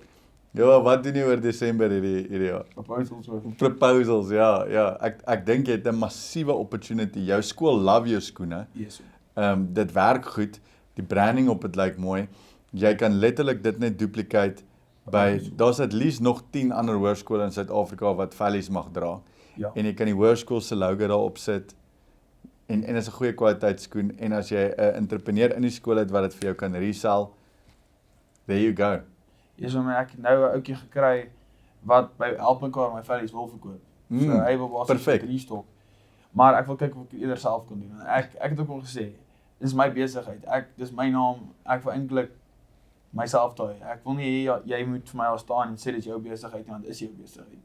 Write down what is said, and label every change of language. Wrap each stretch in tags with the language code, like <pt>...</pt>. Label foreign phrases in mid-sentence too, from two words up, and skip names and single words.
<af>Ja, wat doen jy oor Desember hierdie jaar? Proposals, ja. Ek dink jy het 'n massiewe opportunity. Jou skool love jou skoene.</af> <en>Yes.</en> <af>Dit werk goed. Die branding op dit lyk mooi. Jy kan letterlik dit net duplicate by daar's</af> <en>at least</en> <af>nog 10 ander hoërskole in Suid-Afrika wat vellies mag dra. Ja. En jy kan die hoërskool se logo daarop sit. En is 'n goeie kwaliteit skoen en as jy 'n entrepreneur in die skool het wat dit vir jou kan resell,</af> <en>there you go. Yes,</en> <af>maar ek het nou 'n ouetjie gekry wat by Help Mekaar my vellies wil verkoop. So hy wil basies 3 stok. Maar ek wil kyk of ek eerder self kan doen. Ek het ook al gesê, dis my besigheid. Dis my naam. Ek wil eintlik myself daai. Ek wil nie hê jy moet vir my al staan en sê dit is jou besigheid nie, want is jou besigheid nie.</af>